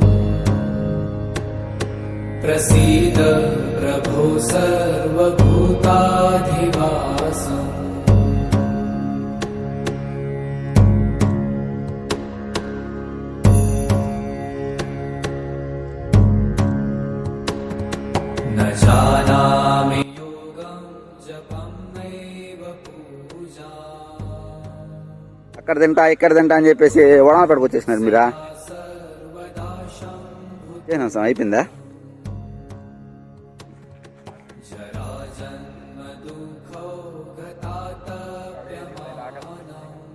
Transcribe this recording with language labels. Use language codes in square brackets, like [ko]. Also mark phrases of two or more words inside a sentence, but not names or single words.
[sa] प्रसीद प्रभो सर्वभूताधिवासम् न जानामि योगं जपं नैव पूजा [te] అక్కడ తింటా ఇక్కడ తింటా అని చెప్పేసి వడమపేటకు వచ్చేసినారు మీరా. [sa] सर्वदा शम्भु [te] చేసినాం సార్, అయిపోయిందా? [sa] जराजन्म दुःखो गतातप्यमानम्